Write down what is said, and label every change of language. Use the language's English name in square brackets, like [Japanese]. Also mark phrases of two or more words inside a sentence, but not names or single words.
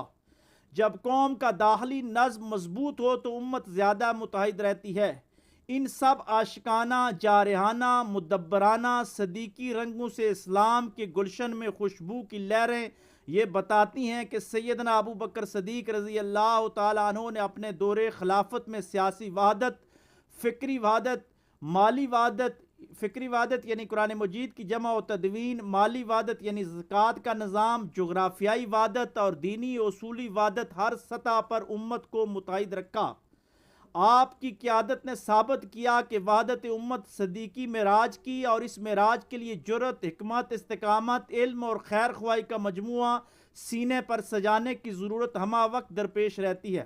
[Urdu] جب قوم کا داخلی نظم مضبوط ہو تو امت زیادہ متحد رہتی ہے۔ ان سب عاشقانہ، جارحانہ، مدبرانہ، صدیقی رنگوں سے اسلام کے گلشن میں خوشبو کی لہریں یہ بتاتی ہیں کہ سیدنا ابو بکر صدیق رضی اللہ تعالیٰ عنہ نے اپنے دور خلافت میں سیاسی وحدت، فکری وحدت، مالی وحدت، فکری وحدت یعنی قرآن مجید کی جمع و تدوین، مالی وحدت یعنی زکوٰۃ کا نظام، جغرافیائی وحدت اور دینی اصولی وحدت ہر سطح پر امت کو متحد رکھا۔ آپ کی قیادت نے ثابت کیا کہ وحدت امت صدیقی معراج کی، اور اس معراج کے لیے جرأت، حکمت، استقامت، علم اور خیر خواہی کا مجموعہ سینے پر سجانے کی ضرورت ہمہ وقت درپیش رہتی ہے۔